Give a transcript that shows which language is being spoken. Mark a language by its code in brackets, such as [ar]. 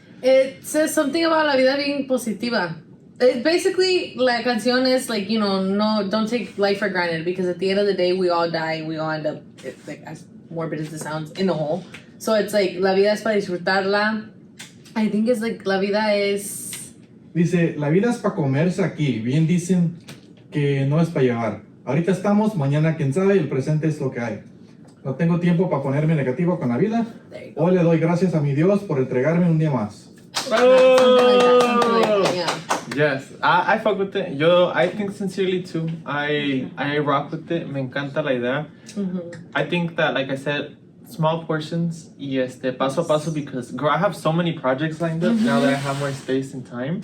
[en] It says something about [es] la vida bien positiva. [en] It basically, [es] la canción [en] is like, you know, no, don't take life for granted because at the end of the day, we all die. We all end up, it's like, as morbid as it sounds, in the hole. So it's like, [es] la vida es para disfrutarla. [en] I think it's like, [es] la vida es... Dice, la vida es para comerse aquí. Bien dicen que no es para llevar. Ahorita estamos, mañana quién sabe, el presente es lo que hay. No tengo tiempo para ponerme negativo con la vida. [en] There you go. [es] Hoy le doy gracias a mi Dios por entregarme un día más. [en] Something like that, yeah. Yes, I fuck with it. I think sincerely too. I rock with it. [es] Me encanta la idea. Mm-hmm. [en] I think that, like I said, small portions [es] y paso a paso [en] because, girl, I have so many projects lined up now that I have more space and time.